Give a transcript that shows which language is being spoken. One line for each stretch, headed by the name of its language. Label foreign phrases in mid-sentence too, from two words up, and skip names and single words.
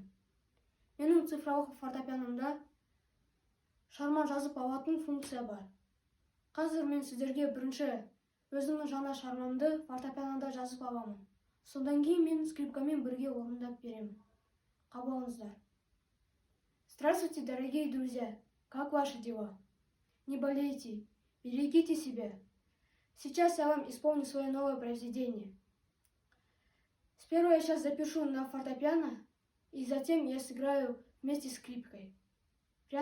Kazakh: Менің цифрлық фортепианомда шығарма жазып алатын функция бар. Қазір мен сіздерге бірінші өзімнің жаңа шығармамды фортепианода жазып аламын. Содан кейін мен скрипкамен бірге орындап беремін. Қабыл алыңыздар.
Russian: Здравствуйте, дорогие друзья! Как ваши дела? Не болейте, берегите себя. Сейчас я вам исполню свое новое произведение. Сперва я сейчас запишу на фортепиано, и затем я сыграю вместе с скрипкой.